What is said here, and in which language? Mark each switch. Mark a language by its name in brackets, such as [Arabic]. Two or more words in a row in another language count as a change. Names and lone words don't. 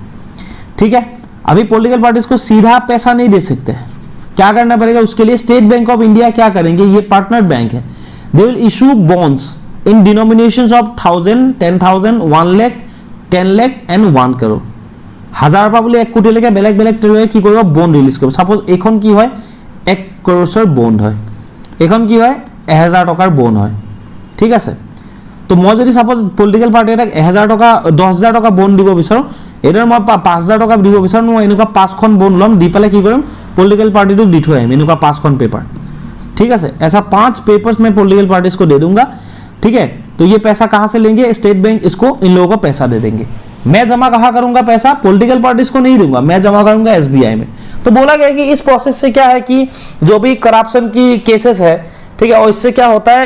[Hindi] ठीक है, अभी [English] political parties [Hindi] को सीधा पैसा नहीं दे सकते, क्या करना पड़ेगा उसके लिए? स्टेट बैंक ऑफ इंडिया क्या करेंगे, ये पार्टनर बैंक है, [English] they will issue bonds in denominations of [Hindi] 1000, 10,000, 1 लाख, 10 लाख एंड 1 करोड़। [Assamese] 1000 পৰা বুলি 1 কোটি লৈকে বেলেগ বেলেগ ট্ৰেডাৰে কি কৰিব? বন্ড ৰিলিজ কৰিব। সাপোজ এখন কি হয় 1 কৰোৰৰ বন্ড হয়, এখন কি হয় 1000 টকাৰ বন্ড হয়। ঠিক আছে, তো মই যদি সাপোজ [English] political party [Assamese] এটাক 1000 টকা 10000 টকা বন্ড দিব বিচাৰো, এটাৰ মই 5000 টকা দিব বিচাৰো, মই এনেকুৱা 5খন বন্ড ল'ম, দি পেলাই কি কৰিম [Hindi] पॉलिटिकल पार्टी को दी हुआ है मेनू का 5 पेपर। ठीक है, ऐसा 5 पेपर्स में [English] political parties [Hindi] को दे दूंगा। ठीक है, तो ये पैसा कहां से लेंगे? स्टेट बैंक इसको इन लोगों को पैसा दे देंगे। मैं जमा कहां करूंगा पैसा? [English] political parties [Hindi] को नहीं दूंगा, मैं जमा करूंगा एसबीआई में। तो बोला गया कि इस प्रोसेस से क्या है कि जो भी करप्शन की केसेस है, ठीक है, और इससे क्या होता है?